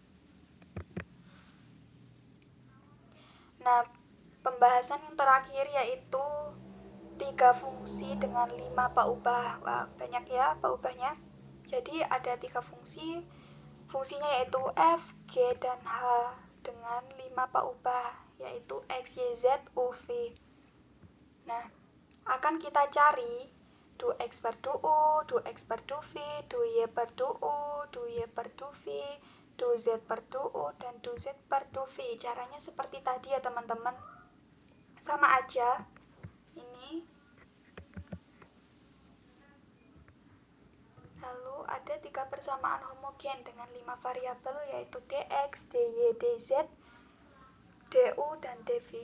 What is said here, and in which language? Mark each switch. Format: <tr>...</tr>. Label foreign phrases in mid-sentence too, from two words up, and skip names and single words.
<id>Nah, pembahasan yang terakhir yaitu 3 fungsi dengan 5 paubah. Wah, banyak ya paubahnya. Jadi ada 3 fungsi. Fungsinya yaitu F, G, dan H dengan 5 paubah, yaitu X, Y, Z, U, V. Nah, akan kita cari du X per du U, du X per du V, du Y per du U, du Y per du V, du Z per du U, dan du Z per du V. Caranya seperti tadi ya teman-teman. Sama aja. Ini. Lalu ada 3 persamaan homogen dengan 5 variabel, yaitu dx, dy, dz, du, dan dv.</id>